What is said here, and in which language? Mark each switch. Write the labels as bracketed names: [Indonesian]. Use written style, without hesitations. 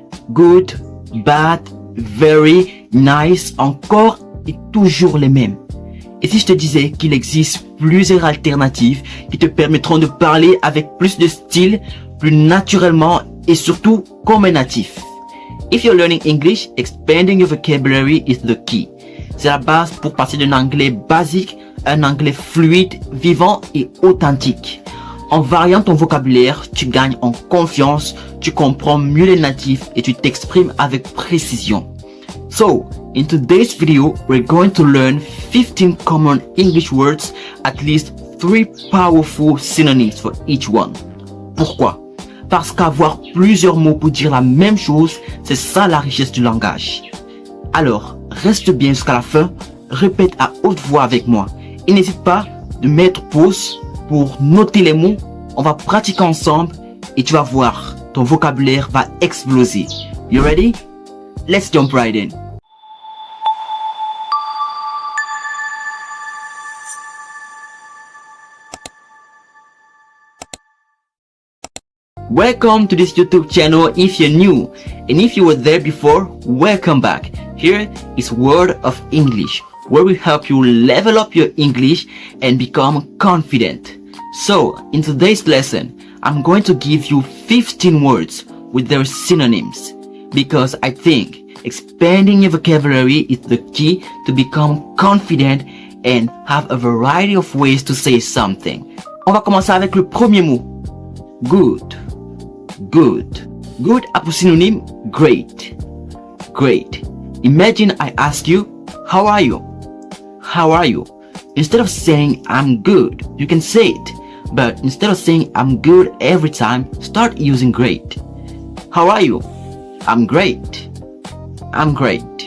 [French] Good, bad, very, nice, encore et toujours les mêmes. Et si je te disais qu'il existe plusieurs alternatives qui te permettront de parler avec plus de style, plus naturellement et surtout comme un natif? [English] If you're learning English, expanding your vocabulary is the key. [French] C'est la base pour passer d'un anglais basique à un anglais fluide, vivant et authentique. En variant ton vocabulaire, tu gagnes en confiance, tu comprends mieux les natifs et tu t'exprimes avec précision. [English] So, in today's video, we're going to learn 15 common English words, at least 3 powerful synonyms for each one. [French] Pourquoi? Parce qu'avoir plusieurs mots pour dire la même chose, c'est ça la richesse du langage. Alors, reste bien jusqu'à la fin, répète à haute voix avec moi. Et n'hésite pas de mettre pause pour noter les mots. On va pratiquer ensemble et tu vas voir, ton vocabulaire va exploser. [English] You ready? Let's jump right in. Welcome to this YouTube channel if you're new, and if you were there before, welcome back. Here is Word of English, where we help you level up your English and become confident. So, in today's lesson, I'm going to give you 15 words with their synonyms, because I think expanding your vocabulary is the key to become confident and have a variety of ways to say something. [French] On va commencer avec le premier mot. Good. Good. Good a pour synonyme great. [English] Great. Imagine I ask you, how are you? How are you? Instead of saying I'm good, you can say it. But instead of saying I'm good every time, start using great. How are you? I'm great. I'm great.